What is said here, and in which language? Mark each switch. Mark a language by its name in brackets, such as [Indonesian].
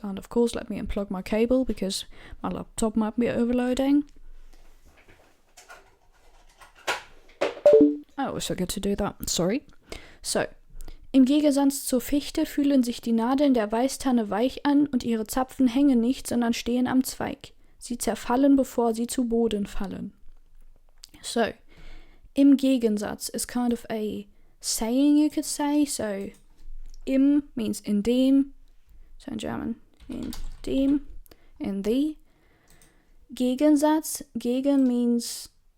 [English] And of course, let me unplug my cable because my laptop might be overloading. I always forget to do that, sorry. [German] So, im Gegensatz zur Fichte fühlen sich die Nadeln der Weißtanne weich an und ihre Zapfen hängen nicht, sondern stehen am Zweig. Sie zerfallen, bevor sie zu Boden fallen. [English] So, [German] im Gegensatz [English] is kind of a saying, you could say. So, im means [German] in dem, [English] so in German, [German] in dem, [English] in the. Gegensatz, gegen means